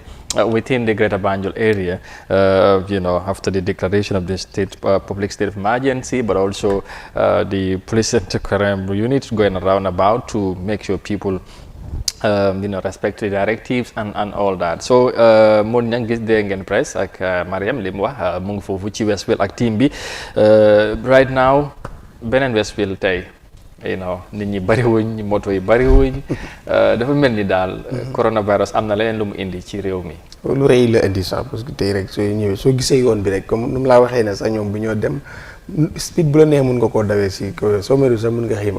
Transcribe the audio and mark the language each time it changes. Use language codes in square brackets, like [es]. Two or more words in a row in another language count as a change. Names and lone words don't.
[en] Within the Greater Banjul area, after the declaration of the public state of emergency, but also the police and crime unit going around about to make sure people respect the directives and all that. [wo] So mon ñang gis de ngeen press ak Mariam lim wax mu ngi fofu ci Westfield ak team bi [en] right now [wo] benen Westfield tay nit ñi bari wuñ moto yi bari wuñ dafa melni dal coronavirus amna leneen lu mu indi ci réew mi lu rëy la indi sax [fr] parce que [wo] tey rek soo ñëwee soo gisee yoon bi rek comme nu mu laa waxee ne sax ñoom bu ñoo dem speed bu la neex mun nga koo dawee si soo meru sax mun nga xiim